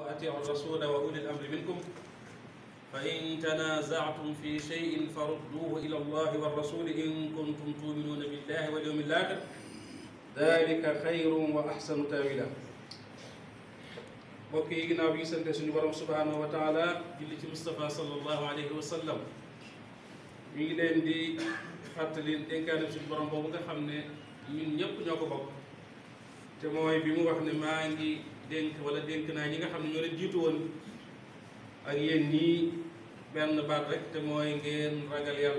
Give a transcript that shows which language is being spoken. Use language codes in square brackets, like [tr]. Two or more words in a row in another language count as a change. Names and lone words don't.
[ar] وأطيعوا الرسول وأولي الأمر منكم فإن تنازعتم في شيء فردوه إلى الله والرسول إن كنتم تؤمنون بالله واليوم الآخر ذلك خير وأحسن تأويلا. [wo] mbokk yi ginnaaw bi sante suñu borom [ar] سبحانه وتعالى [wo] julli ci Mustafa [ar] صلى الله عليه وسلم [wo] ñu ngi leen di fàttali dénkaane suñu borom boobu nga xam ne ñun ñëpp ñoo ko bokk te mooy bi mu wax ne maa ngi dénk wala dénk naa ñi nga xam ne ñoo leen jiitu woon ak yéen ñii benn baat rek te mooy ngeen ragal yàlla.